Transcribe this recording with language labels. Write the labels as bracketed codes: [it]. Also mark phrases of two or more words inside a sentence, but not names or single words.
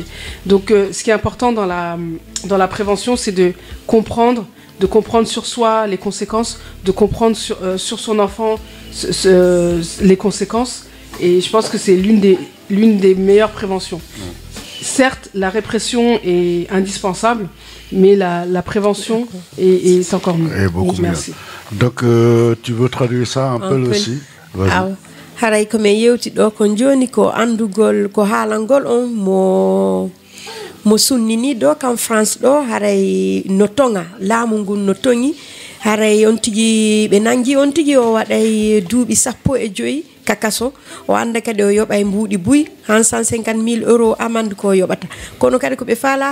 [fr] Donc ce qui est important dans la prévention, c'est de comprendre sur soi les conséquences, de comprendre sur son enfant les conséquences. Et je pense que c'est l'une des meilleures préventions. Certes, la répression est indispensable, mais la prévention est encore mieux. Et beaucoup mieux. Merci. Donc, tu veux traduire ça un peu aussi? Vas-y. [ff] Haray ko me yewti do ko joni ko andugol ko halangol on mo sunnini do kam France do haray no tonga laamu ngun no tongi haray on tigi be nangi on tigi o waday duubi 15 kakaso o anda kadi o yoɓay mbuuɗi buy han 150 000 euros amande ko yoɓata kono kadi ko ɓe faala